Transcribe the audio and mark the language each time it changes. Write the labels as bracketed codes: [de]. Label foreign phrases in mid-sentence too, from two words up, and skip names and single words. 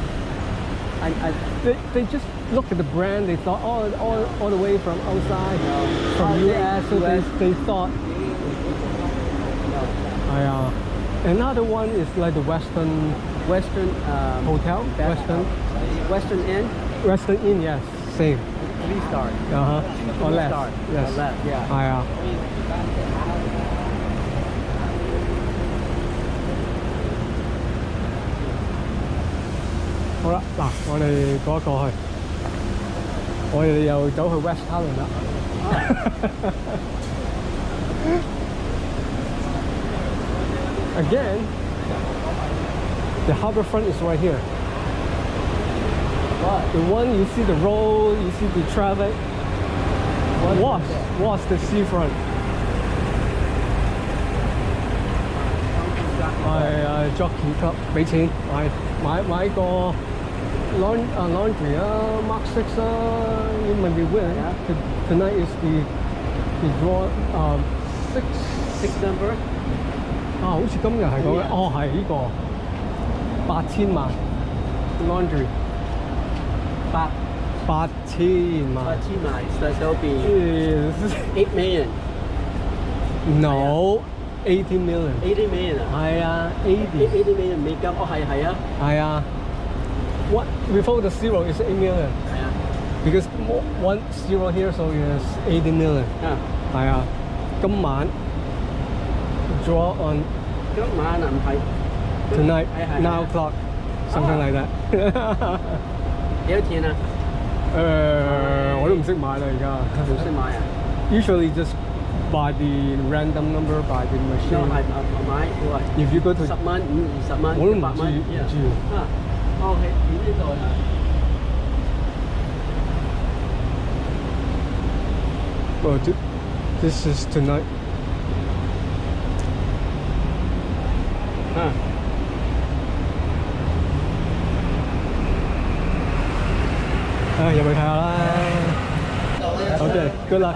[en] They just look at the brand. They thought, all the way from outside, from US, so they thought. Another one is like the Western hotel, Western Inn. Western Inn, yes, same. 3 stars. Or less. Stars. Yes. Or less, yeah. [yue] 好啦，嗱，我哋過一過去，我哋又走去 West Kowloon 啦。 [en] Again, the harbour front is right here. What? The one you see the road, you see the traffic. Was the seafront. 係jockey club [yue] 俾錢買個 [en] laundry 啊 Mark 6啊 you might be winning. Tonight is the draw 6 number [yue] 好似今日係講嘅係呢個8000萬 laundry 8000萬 [en] so that'll be 8 million. No, 80 million. 80 million [yue] 係啊，80 million 美金，係啊。 [en] What before the zero is 8 million. [yue] 係啊。 [en] Because 1 zero here, so it's 80 million. [yue] 係啊。今晚 [en] draw on [yue] 今晚唔係 [en] tonight 9 o'clock something like that. [yue] 幾多錢啊？我都唔識買啦而家。唔識買啊 [en] ？Usually just by the random number by the machine. [yue] 係買 [en] If you go to [yue] 10 蚊、20蚊、我都唔 100蚊。知。 OK，呢度啊。 [en] Oh, this is tonight. You good luck.